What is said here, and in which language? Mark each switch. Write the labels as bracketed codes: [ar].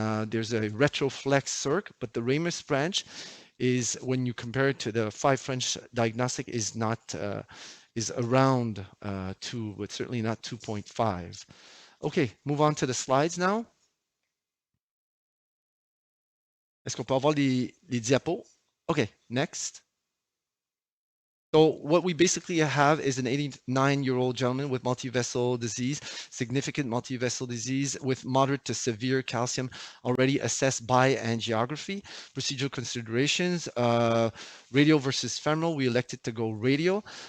[en] There's a retroflex circ, but the ramus branch is, when you compare it to the 5 French diagnostic, is not is around 2, but certainly not 2.5. Okay, move on to the slides now. [fr] Est-ce qu'on peut avoir les diapos? [en] Okay, next. So what we basically have is an 89-year-old gentleman with multivessel disease, significant multivessel disease with moderate to severe calcium already assessed by angiography. Procedural considerations, radial versus femoral, we elected to go radial.